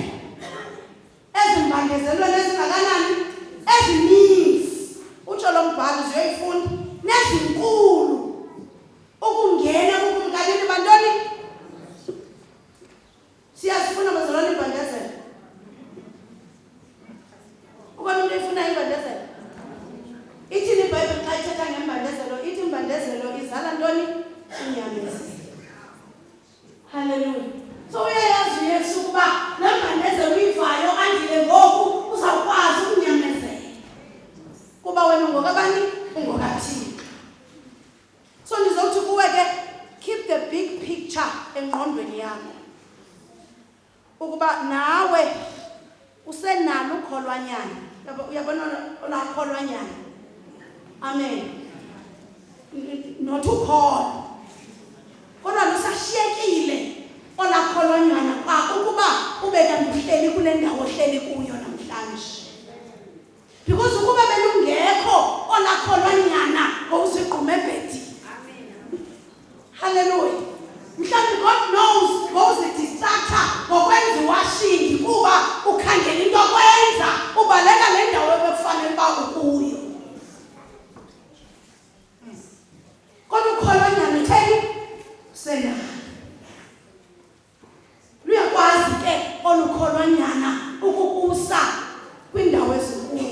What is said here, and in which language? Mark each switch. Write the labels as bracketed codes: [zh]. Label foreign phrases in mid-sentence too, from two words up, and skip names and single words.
[xh] Ezimbangezelweni ezingakanani ezininzi utsho lo mbhalo ziyoyifunda nezinkulu ukungena kukumkanini bantoni siyazifuna bazalwane imbandezelo ukona umuntu efuna imbandezelo ithini iBhayibheli xa ithetha ngembandezelo ithi imbandezelo izala ntoni inyamezi. Hallelujah. So uyayazi uYesu ukuba lembandezelo uyivayo andile ngoku uzawukwazi ukunyamezela kuba wena ungokabani ungokaThixo. So ndizothi kuwe ke [en] keep the big picture [xh] engqondweni yakho ukuba nawe usenalo ukholwanyana. Uyabona olakholwanyana. Amen. Not ukholwa kodwa lusashiyekile olakholwanyana kwakho ukuba ube kanti uhleli kule ndawo ohleli kuyo namhlanje. Because ukuba belungekho olakholwanyana ngowusiqume ebhedi. Amen. Hallelujah. Mhlawumbe [en] God knows [xh] ngowuzidistracta ngokwenza iwashingi kuba ukhangela into okwenza ubaleka le ndawo ebekufanele uba ukuyo. Kodwa ukholwanyana utheni sena luyakwazi ke olukholwanyana ukukusa kwindawo ezinkulu.